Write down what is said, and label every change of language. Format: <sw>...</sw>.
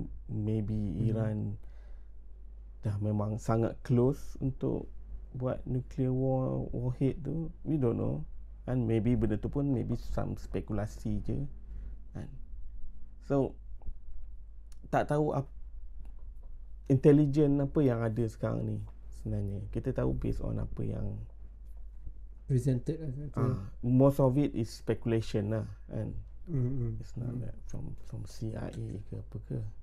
<ms>Maybe Iran dah memang sangat close untuk buat nuclear warhead tu.</ms> <en>We don't know.</en> <ms>And maybe benda tu pun maybe some spekulasi je. So tak tahu intelijen apa yang ada sekarang ni sebenarnya. Kita tahu</ms> <en>based on</en> <ms>apa yang</ms> <en>presented most of it is speculation lah, and it's not that from CIA</en> <ms>ke apa ke.</ms>